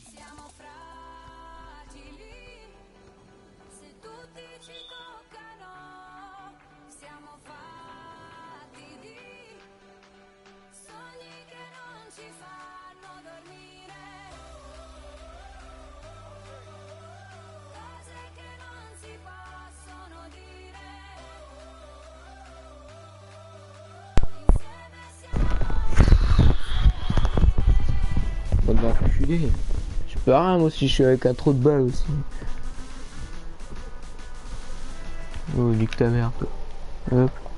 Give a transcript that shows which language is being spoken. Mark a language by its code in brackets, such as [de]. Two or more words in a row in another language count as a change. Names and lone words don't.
[it] Siamo fragili, se tutti ci toccano, siamo fatti di sogni che non ci fanno dormire, cose che non si possono dire, insieme siamo. [fr] Bah, enculé. Je peux rien, moi aussi je suis avec un trou de balle aussi. Oh, nique ta mère. Hop.